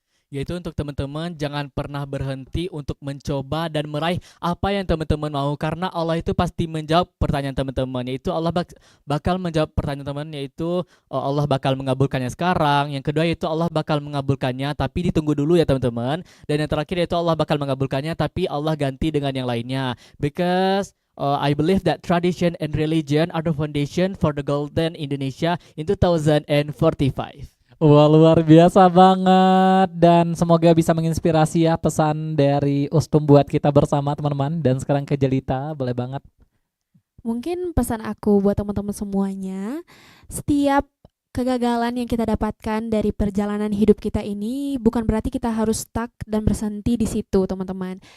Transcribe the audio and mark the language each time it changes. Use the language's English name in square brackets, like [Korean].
[Indonesian] Yaitu untuk teman-teman jangan pernah berhenti untuk mencoba dan meraih apa yang teman-teman mau, karena Allah itu pasti menjawab pertanyaan teman-teman. Yaitu Allah bakal menjawab pertanyaan teman, yaitu Allah bakal mengabulkannya sekarang. Yang kedua yaitu Allah bakal mengabulkannya tapi ditunggu dulu ya teman-teman. Dan yang terakhir yaitu Allah bakal mengabulkannya tapi Allah ganti dengan yang lainnya. [English] Because I believe that tradition and religion are the foundation for the golden Indonesia in 2045. [Indonesian] Wah, luar biasa banget, dan semoga bisa menginspirasi ya pesan dari Ustum buat kita bersama teman-teman. Dan sekarang ke Jelita, boleh banget. Mungkin pesan aku buat teman-teman semuanya, setiap kegagalan yang kita dapatkan dari perjalanan hidup kita ini bukan berarti kita harus stuck dan berhenti di situ, teman-teman.